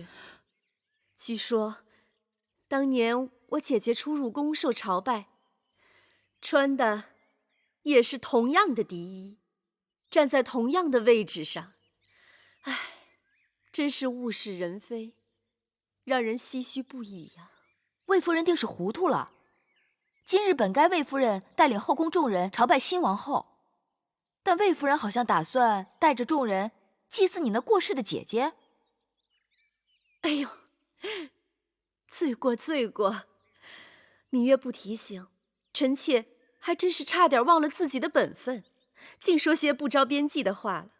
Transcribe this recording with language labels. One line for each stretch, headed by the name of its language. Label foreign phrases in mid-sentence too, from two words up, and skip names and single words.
Chinese: 據說，當年我姐姐出入宮受朝拜，穿的也是同樣的笛衣，站在同樣的位置上。唉，真是物是人非，讓人唏噓不已呀。魏夫人定是糊塗了。今日本該魏夫人帶領後宮眾人朝拜新王後，但魏夫人好像打算帶着眾人祭祀你那過世的姐姐。哎呦，罪過罪過！羋月不提醒，臣妾還真是差點忘了自己的本分，竟說些不着邊際的話了。